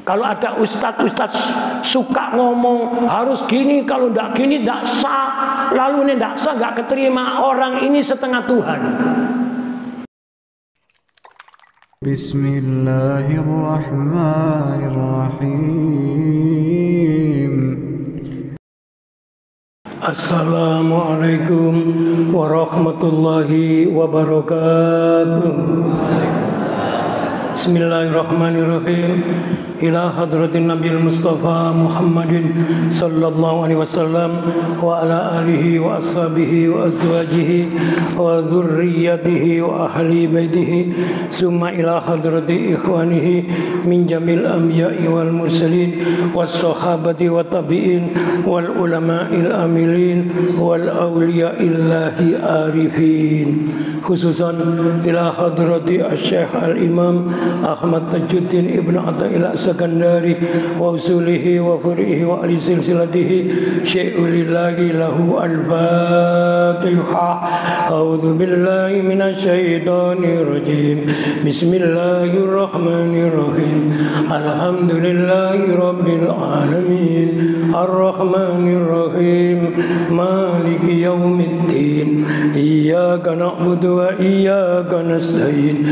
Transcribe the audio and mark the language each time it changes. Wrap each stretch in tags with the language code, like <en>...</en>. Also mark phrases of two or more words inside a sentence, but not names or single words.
<id>Kalau ada ustadz suka ngomong harus gini, kalau tidak gini tidak sah, lalu ini tidak sah, nggak keterima, orang ini setengah Tuhan.</id> <ar>بسم الله الرحمن الرحيم. السلام عليكم ورحمة الله وبركاته. بسم الله الرحمن الرحيم. إلى حضرة النبي المصطفى محمد صلى الله عليه وسلم وعلى آله وأصحابه و أزواجه وذريته وأهل بيته ثم إلى حضرة إخوانه من جميع الأنبياء والمرسلين والصحابة والتابعين والعلماء العاملين والأولياء لله العارفين، خصوصا إلى حضرة الشيخ الإمام أحمد تاج الدين ابن عطاء الله السكندري وأصوله وفروعه وآل سلسلته شيء لله لهم الفاتحة. أعوذ بالله من الشيطان الرجيم. بسم الله الرحمن الرحيم. الحمد لله رب العالمين. الرحمن الرحيم. مالك يوم الدين. إياك نعبد وإياك نستعين.</ar>